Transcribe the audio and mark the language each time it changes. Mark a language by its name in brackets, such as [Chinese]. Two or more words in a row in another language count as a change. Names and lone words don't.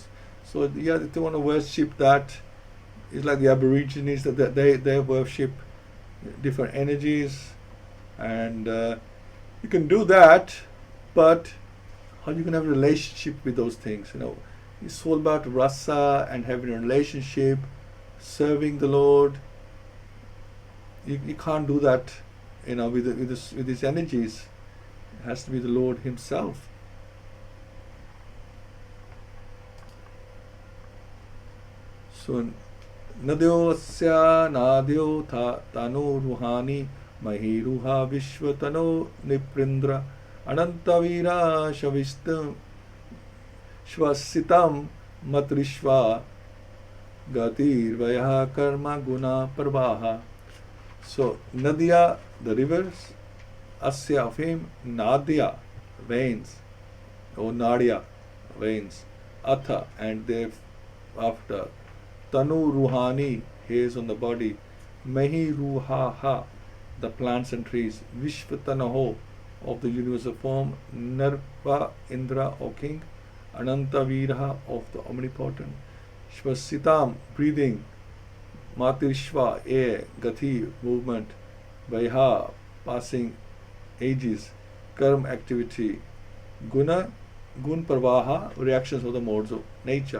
[English] So if they want to worship that, it's like the Aborigines, that they worship different energies, and you can do that, but how you can have a relationship with those things? It's all about rasa and having a relationship, serving the Lord. You can't do that, with these energies. It has to be the Lord Himself. [Sanskrit] So, नद्यो अस्य नाड्यो तनू रुहाणि महीरुहा विश्वतनो नृपेन्द्र अनन्तवीर्य श्वसितं श्वसितं मातरिश्वा गतिर् वयः कर्म गुण प्रवाहः. [English] So Nadia, the rivers, asya of him, Nadya, veins, or Nadya, veins, Atha, and thereafter, [Sanskrit] तनू रुहाणि, [English] hairs on the body, [Sanskrit] मही रुहाः, [English] the plants and trees, Vishvatanaho, of the universal form, [Sanskrit] नृप इन्द्र, [English] O king, [Sanskrit] अनन्त वीर्यः, [English] of the omnipotent, Shvasitam, breathing, Matirshva, air, Gati, movement, Vaiha, passing ages, Karm, activity, Guna, [Sanskrit] गुण प्रवाहः, [English] reactions of the modes of nature.